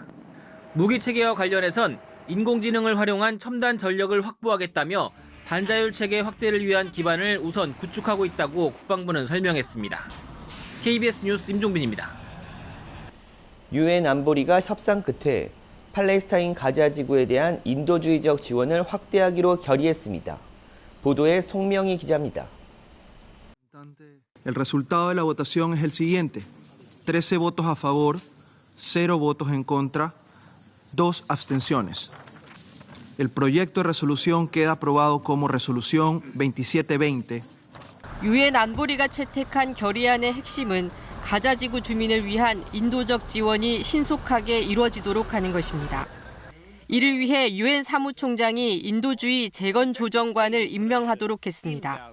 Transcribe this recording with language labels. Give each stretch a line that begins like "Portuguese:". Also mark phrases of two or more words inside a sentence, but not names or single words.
Korean: 무기 체계와 관련해선 인공지능을 활용한 첨단 전력을 확보하겠다며 반자율 체계 확대를 위한 기반을 우선 구축하고 있다고 국방부는 설명했습니다. KBS 뉴스 임종빈입니다. 유엔 안보리가 협상 끝에 팔레스타인 가자 지구에 대한 인도주의적 지원을 확대하기로 결의했습니다. 보도에 송명희 기자입니다.
Spanish: El resultado de la votación es el siguiente: 13 votos a favor, 0 votos en contra, 2 abstenciones. El proyecto de resolución queda aprobado como resolución 2720.
Korean: 유엔 안보리가 채택한 결의안의 핵심은 가자지구 주민을 위한 인도적 지원이 신속하게 이루어지도록 하는 것입니다. 이를 위해 유엔 사무총장이 인도주의 재건조정관을 임명하도록 했습니다.